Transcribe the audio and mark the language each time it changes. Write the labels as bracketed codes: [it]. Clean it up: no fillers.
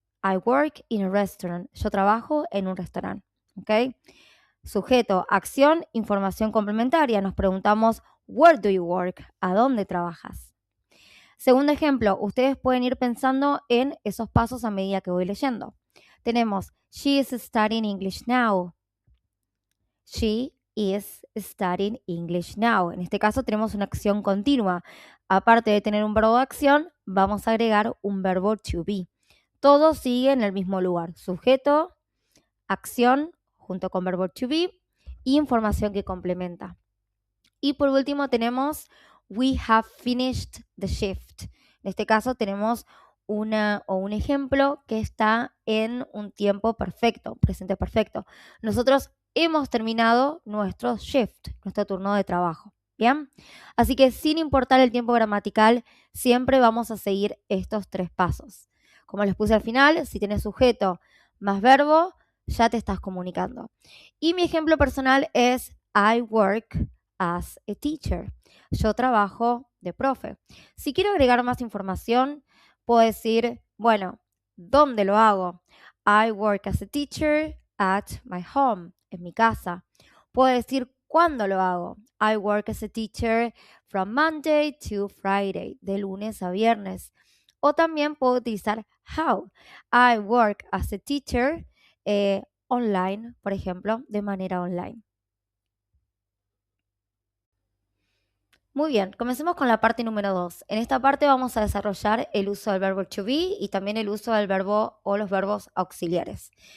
[en] I work in a restaurant. [es] Yo trabajo en un restaurante. ¿Ok? Sujeto, acción, información complementaria. Nos preguntamos, [en] where do you work? [es] ¿A dónde trabajas? Segundo ejemplo, ustedes pueden ir pensando en esos pasos a medida que voy leyendo. Tenemos, [en] she is studying English now. She is studying English now. [es] En este caso tenemos una acción continua. Aparte de tener un verbo de acción, vamos a agregar un verbo to be. Todo sigue en el mismo lugar. Sujeto, acción, junto con verbo to be y información que complementa. Y por último tenemos [en] we have finished the shift. [es] En este caso tenemos un ejemplo que está en un tiempo perfecto, presente perfecto. Nosotros hemos terminado nuestro shift, nuestro turno de trabajo. ¿Bien? Así que sin importar el tiempo gramatical, siempre vamos a seguir estos 3 pasos. Como les puse al final, si tienes sujeto más verbo, ya te estás comunicando. Y mi ejemplo personal es [en] I work as a teacher. [es] Yo trabajo de profe. Si quiero agregar más información, puedo decir, bueno, ¿dónde lo hago? [en] I work as a teacher at my home, [es] en mi casa. Puedo decir cuándo lo hago. [en] I work as a teacher from Monday to Friday, [es] de lunes a viernes. O también puedo utilizar how. [en] I work as a teacher online, [es] por ejemplo, de manera online. Muy bien, comencemos con la parte número 2. En esta parte vamos a desarrollar el uso del verbo to be y también el uso del verbo o los verbos auxiliares.